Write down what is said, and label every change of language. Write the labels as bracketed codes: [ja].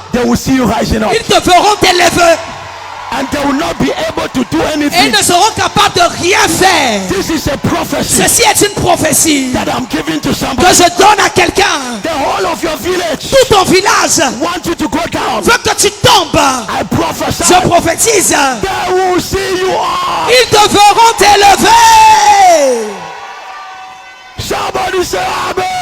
[en] they will see you rising up. [fr] ils te verront t'élever [en] And they will not be able to do [fr] et [en] anything. [fr] ils ne seront capables de rien faire. [en] This is a prophecy [fr] Ceci est une prophétie [en] that I'm giving to [fr] que [en] somebody. [fr] je donne à quelqu'un. [en] The whole of your village [fr] Tout ton village [en] want you to go down. [fr] veut que tu tombes. [en] I prophesy. [fr] Je prophétise. [en] They will see you up. [fr] Ils te verront t'élever. [en] Somebody say amen.